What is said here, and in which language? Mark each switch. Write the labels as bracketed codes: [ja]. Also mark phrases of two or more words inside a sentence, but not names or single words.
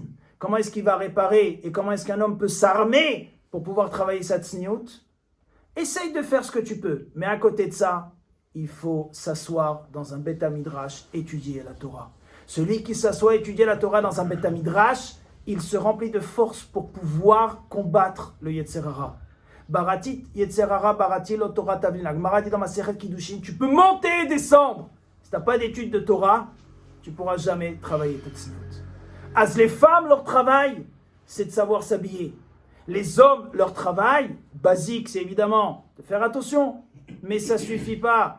[fr] Comment est-ce qu'il va réparer et comment est-ce qu'un homme peut s'armer pour pouvoir travailler sa tsniout? Essaye de faire ce que tu peux, mais à côté de ça, il faut s'asseoir dans un [he] בית מדרש, [fr] étudier la Torah. Celui qui s'assoit étudier la Torah dans un [he] בית מדרש, [fr] il se remplit de force pour pouvoir combattre le [he] יצר הרע. בראתי יצר הרע בראתי לו תורה תבלין. [fr] Gemara dit dans ma [he] מסכת קידושין, [fr] tu peux monter et descendre. Si tu n'as pas d'étude de Torah, tu ne pourras jamais travailler ta tzniut. As les femmes, leur travail, c'est de savoir s'habiller. Les hommes, leur travail, basique, c'est évidemment de faire attention. Mais ça ne suffit pas.